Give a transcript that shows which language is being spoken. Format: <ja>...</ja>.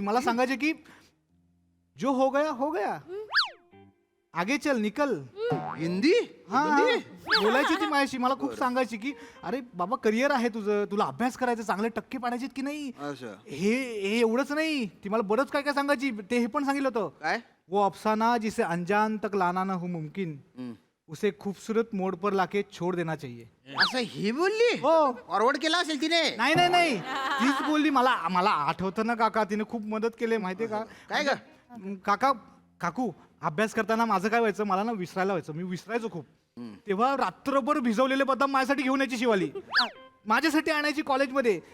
<mr>मला सांगायची की जो हो गया आगे चल निकल. हिंदी? हा बोलायची ती माझ्याशी. मला खूप सांगायची की अरे बाबा करिअर आहे तुझं, तुला अभ्यास करायचं, चांगले टक्के पाडायचे की नाही. असं हे एवढंच नाही, ती मला बरंच काय काय सांगायची. ते हे पण सांगितलं होतं, काय?</mr> <hi>वो अफसाना जिसे अनजान तक लाना न हो मुमकिन उसे खूबसूरत मोड पर लाके छोड़ देना चाहिए.</hi> <mr>असं ही बोलली? हो. फॉरवर्ड केला असेल तिने. नाही नाही नाही तीच बोलली. मला आठवतं ना काका, तिने खूप मदत केली माहितीये का. काय ग? काका काकू अभ्यास करताना माझं काय व्हायचं, मला ना विसरायला व्हायचं. मी विसरायचो खूप. तेव्हा रात्रभर भिजवलेले बदाम माझ्यासाठी घेऊन यायची शिवाली, माझ्यासाठी आणायची कॉलेजमध्ये.</mr>